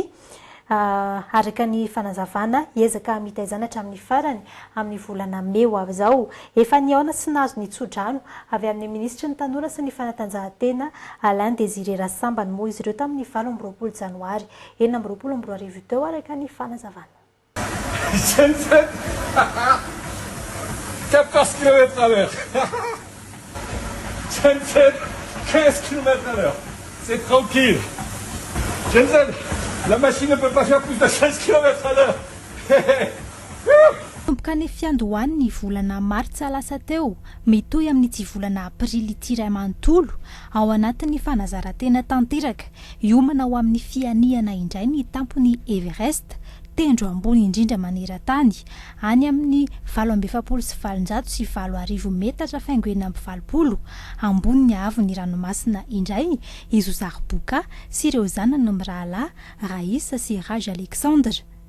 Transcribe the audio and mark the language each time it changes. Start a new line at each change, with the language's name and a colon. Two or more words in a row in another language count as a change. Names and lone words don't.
Malagasy: Araka ny fanazavana ezaka mitaizana hatramin'ny farany amin'ny volana May avy izao. Efa niaona sy nahazo ny tsodrano avy amin'ny ministra ny tanora sy ny fanatanjahantena Alain Désiré Rassambany moa izy ireo tamin'ny 20 Janoary 2024 teo araka ny fanazavana.
French: 14 km/h. 15 km/h. C'est tranquille. Jensen, la machine ne peut pas faire plus de 16 km/h.
Malagasy: Tomboka ny fiandohany ny volana Martsa lasa teo mitohy amin'ity volana Aprily ity iray manontolo ao anatin'ny fanazarantena tanteraka hiomana ao amin'ny fianiana indray ny tampony Everest tendro ambony indrindra maneran-tany any amin'ny 7,700 sy 7,000 metatra faingoena amin'ny 20 ambony ny avo ny ranomasina indray i Zozary Boka sy ireo zanany Mirahalahy Raïs sy Raj Alexandre.